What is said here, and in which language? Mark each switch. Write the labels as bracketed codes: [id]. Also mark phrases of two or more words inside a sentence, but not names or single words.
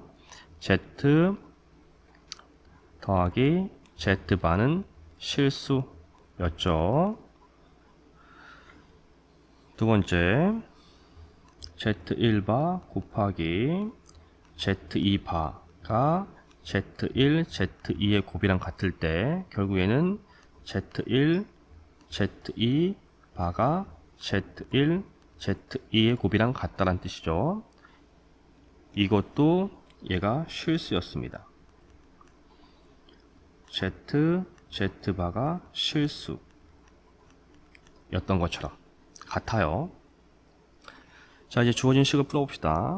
[ko] z 더하기 z바는 실수였죠. 두 번째, z1바 곱하기 z2바가 z1, z2의 곱이랑 같을 때 결국에는 z1, z2바가 z1, z2의 곱이랑 같다란 뜻이죠. 이것도 얘가 실수였습니다. z바가 실수였던 것처럼 같아요. 자, 이제 주어진 식을 풀어봅시다.